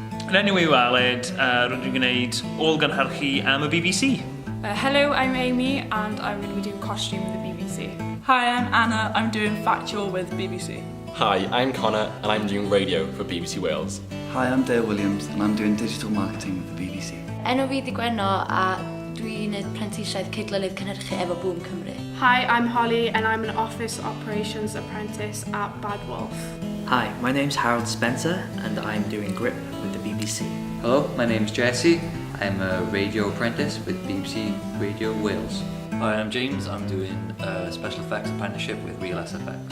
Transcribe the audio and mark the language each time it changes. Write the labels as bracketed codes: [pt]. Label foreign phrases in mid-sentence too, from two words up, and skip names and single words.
[cy] Prentis Newydd, rydyn ni'n gwneud ôl-gynhyrchu am y BBC. [en] Hello, I'm Amy and I'm going to be doing costume with the BBC. Hi, I'm Anna. I'm doing factual with BBC. Hi, I'm Connor and I'm doing radio for BBC Wales. Hi, I'm Dale Williams and I'm doing digital marketing with the BBC. [cy] Enw fi Di Gwenno a dwi'n neud Prentisiaeth Lefel cynhyrchu efo Boom Cymru. [en] Hi, I'm Holly and I'm an Office Operations Apprentice at Bad Wolf. Hi, my name's Harold Spencer and I'm doing Grip with the BBC. Hello, my name's Jesse. I'm a radio apprentice with BBC Radio Wales. Hi, I'm James. I'm doing a Special Effects Apprenticeship with Real SFX.